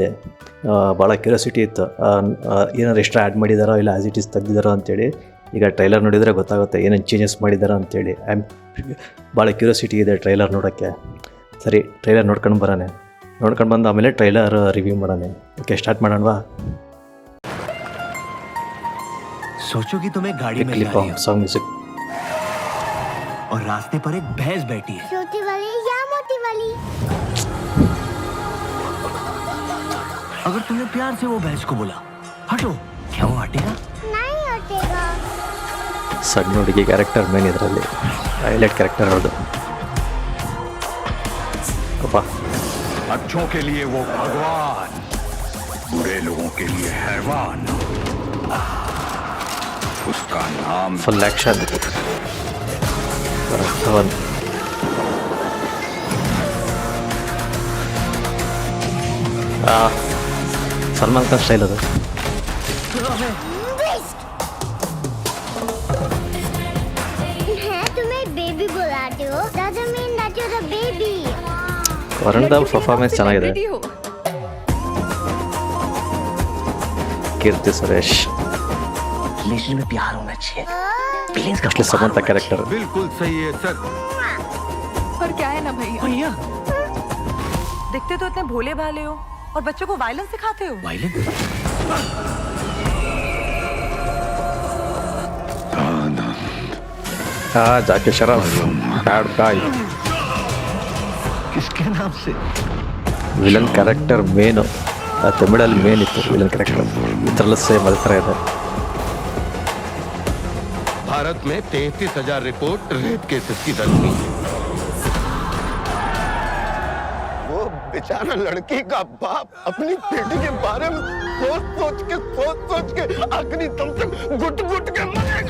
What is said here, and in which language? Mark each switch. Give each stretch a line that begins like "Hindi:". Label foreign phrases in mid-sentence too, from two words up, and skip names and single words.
Kannada: ಭಾಳ ಕ್ಯೂರಿಯಾಸಿಟಿ ಇತ್ತು, ಏನಾದ್ರು
English: extra add
Kannada: ಮಾಡಿದಾರೋ ಇಲ್ಲ
English: as it is
Kannada: ತೆಗ್ದಿದ್ದಾರೋ ಅಂತೇಳಿ. ಈಗ ಟ್ರೈಲರ್ ನೋಡಿದರೆ ಗೊತ್ತಾಗುತ್ತೆ ಏನೇನು ಚೇಂಜಸ್ ಮಾಡಿದಾರೋ ಅಂತೇಳಿ. ಭಾಳ ಕ್ಯೂರಿಯಾಸಿಟಿ ಇದೆ ಟ್ರೈಲರ್ ನೋಡೋಕ್ಕೆ. ಸರಿ, ಟ್ರೈಲರ್ ನೋಡ್ಕೊಂಡು ಬಂದು ಆಮೇಲೆ
English: trailer review
Kannada: ಮಾಡೋಣ.
English: okay, start
Kannada: ಮಾಡೋಣವಾ?
Hindi: सोचो कि तुम्हें गाड़ी में जा रही हो सॉन्ग म्यूजिक और रास्ते पर एक भैंस बैठी है, छोटी वाली या मोटी वाली। अगर तुमने प्यार से वो भैंस को बोला हटो, क्या वो हटेगा? नहीं हटेगा।
Kannada: ಸಣ್ಣ ಹುಡುಗಿ
English: character main
Kannada: ಇದರಲ್ಲಿ
English: highlight character
Kannada: ಹೌದು. ಅಪ್ಪ,
Hindi: अच्छों के लिए वो भगवान, बुरे लोगों के लिए हैवान। उसका नाम
English: full action.
Kannada: ಸಲ್ಮಾನ್ ಖಾನ್ ಸ್ಟೈಲ್ ಅದು.
Hindi: मैं तुम्हें बेबी बुलाती हूँ।
English: Doesn't mean that you're the baby.
Kannada: ವರುಣ್ ಧವನ್ ಪರ್ಫಾರ್ಮೆನ್ಸ್ ಚೆನ್ನಾಗಿದೆ. ಕೀರ್ತಿ ಸುರೇಶ್,
Hindi: रिलेशन में प्यार होना चाहिए, फीलिंग्स का
Kannada: ಅಷ್ಟೇ ಸಮಂತ ಕ್ಯಾರೆಕ್ಟರ್.
Hindi: बिल्कुल सही है सर। पर क्या है ना भैया, भैया दिखते तो इतने भोले भाले हो और बच्चों को वायलेंस सिखाते हो। वायलेंस
Kannada: ಜಾಕಿ ಶರಫ್
English: bad boy.
Hindi: किसके नाम से?
English: villain character
Kannada: ಮೇನು ತಮಿಳಲ್ಲಿ ಮೇನ್ ಇತ್ತು.
English: villain character
Kannada: ಇದರಲ್ಲೂ ಸೇಮ್ ಅದೇ ಥರ ಇದೆ.
Hindi: भारत में 33,000
English: report rape cases
Hindi: की दर्ज हुई। वो बेचारा लड़की का बाप अपनी बेटी के बारे में सोच के आखिरी दम तक घुट के मरेगा।